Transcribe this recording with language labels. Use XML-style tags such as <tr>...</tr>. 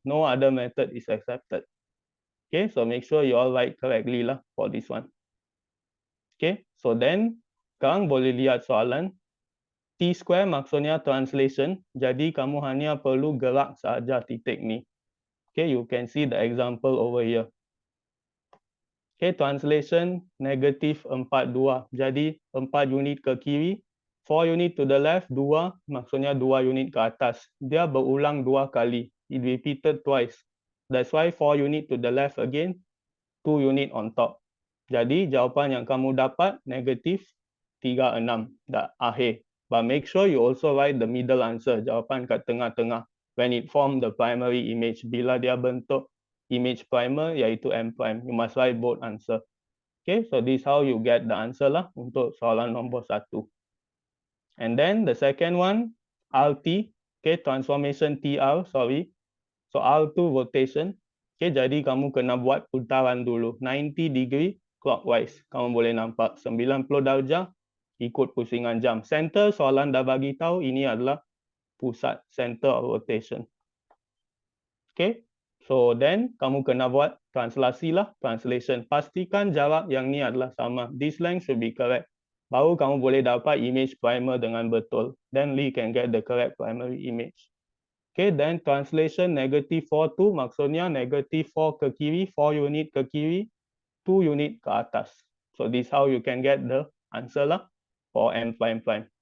<en>No other method is accepted. Okay. So make sure you all write correctly lah for this one. Okay.</en> <ms>So then sekarang boleh lihat soalan. T square maksudnya translation. Jadi kamu hanya perlu gerak sahaja titik ni.</ms> <en>Okay, you can see the example over here.</en> <ms>Okay, translation negative 4, 2. Jadi 4 unit ke kiri,</ms> <en>4 unit to the left,</en> <ms>2 maksudnya 2 unit ke atas. Dia berulang 2 kali.</ms> <en>It repeated twice. That's why 4 unit to the left again, 2 unit on top.</en> <ms>Jadi jawapan yang kamu dapat negative 3, 6 dah akhir.</ms> <en>But make sure you also write the middle answer,</en> <ms>jawapan kat tengah-tengah.</ms> <en>When it form the primary image,</en> <ms>bila dia bentuk image primer iaitu M prime,</ms> <en>you must write both answer. Okay, so this is how you get the answer lah</en> <ms>untuk soalan nombor 1.</ms> <en>And then the second one, RT, okay, transformation TR, sorry.</en> <ms>So R2 rotation. Okay, jadi kamu kena buat putaran dulu,</ms> <en>90 degree clockwise.</en> <ms>Kamu boleh nampak 90 darjah ikut pusingan jam. Center soalan dah bagi tahu ini adalah pusat,</ms> <en>center of rotation.</en> <ms>Okay, so then kamu kena buat translasi lah, translation. Pastikan jarak yang ni adalah sama.</ms> <en>This length should be correct.</en> <ms>Baru kamu boleh dapat image primer dengan betul.</ms> <en>Then you can get the correct primary image.</en> <ms>Okay, then translation negative 4 tu maksudnya negative 4 ke kiri, 4 unit ke kiri, 2 unit ke atas.</ms> <en>So this how you can get the answer lah for M prime prime.</en>